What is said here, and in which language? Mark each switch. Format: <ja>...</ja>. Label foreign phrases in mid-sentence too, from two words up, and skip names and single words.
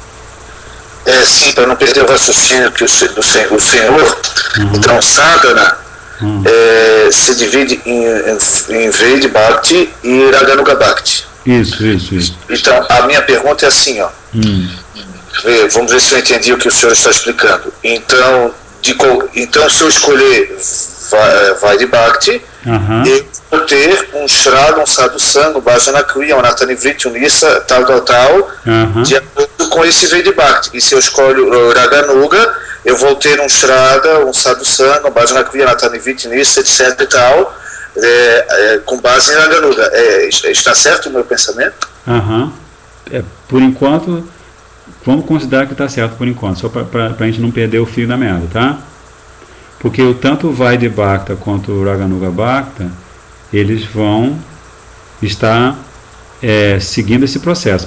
<pt>Sim, para não perder o raciocínio que o Senhor, então Sadhana, se divide em</pt> <sa>वैधी भक्ति</sa> <pt>e</pt> <sa>रागानुग भक्ति.</sa> <pt>Isso. Então, a minha pergunta é assim, ó. Vamos ver se eu entendi o que o senhor está explicando. Então, se eu escolher</pt> <sa>वैधी भक्ति,</sa> <pt>eu vou ter um Shraddha, um Sadhusanga, um</pt> <sa>भजन क्रिया,</sa> <pt>um Natanivriti, um Nissa, tal, de acordo com esse</pt> <sa>वैधी भक्ति.</sa> <pt>E se eu escolho Raganuga, eu vou ter um Shraddha, um Sadhusanga, um</pt> <sa>भजन क्रिया,</sa> <pt>Natanivriti, Nissa, etc e tal, com base em Raganuga. Está certo o meu pensamento? Por enquanto, vamos considerar que está certo por enquanto, só para a gente não perder o fio da meada, tá? Porque tanto o</pt> <sa>वैधी भक्त</sa> <pt>quanto o</pt> <sa>रागानुग भक्त,</sa> <pt>eles vão estar seguindo esse processo.</pt>